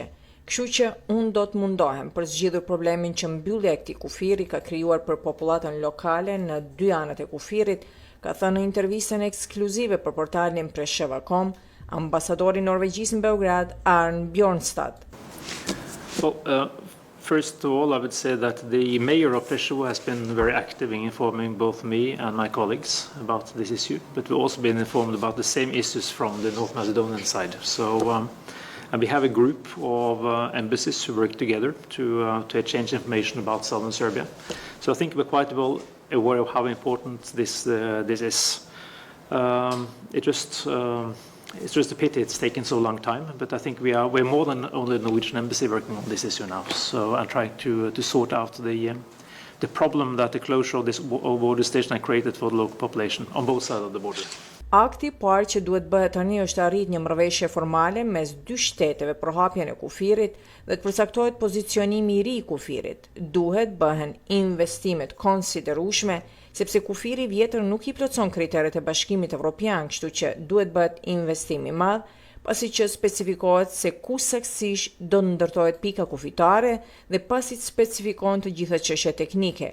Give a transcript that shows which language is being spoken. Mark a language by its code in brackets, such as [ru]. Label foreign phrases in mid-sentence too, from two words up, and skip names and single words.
[sq] Kështu që unë do të mundohem për zgjidhur problemin që mbyllja e këtij kufiri ka krijuar për popullatën lokale në dy anët e kufirit, ka thënë në intervistën ekskluzive për portalin Shpresuam, ambasadori norvegjisë në Beograd, Arne Bjørnstad. [en] First of all, I would say that the mayor of Shpresuam has been very active in informing both me and my colleagues about this issue, but we've also been informed about the same issues from the North Macedonian side. And we have a group of embassies who work together to exchange information about southern Serbia. So I think we're quite well aware of how important this is. It's just a pity it's taken so long time, but I think we're more than only the Norwegian embassy working on this issue now. So I'm trying to sort out the problem that the closure of this border station has created for the local population on both sides of the border. [sq] Akti parë që duhet bëhet tani është arrit një marrëveshje formale mes dy shteteve për hapjen e kufirit dhe të përcaktohet pozicionimi i ri i kufirit. Duhet bëhen investimet konsiderueshme sepse kufiri i vjetër nuk i plotson kriteret e Bashkimit Evropian, kështu që duhet bëhet investim i madh, pasi që specifikohet se ku saktësisht do ndërtohet pika kufitare dhe pasi të specifikohen të gjitha çështjet teknike.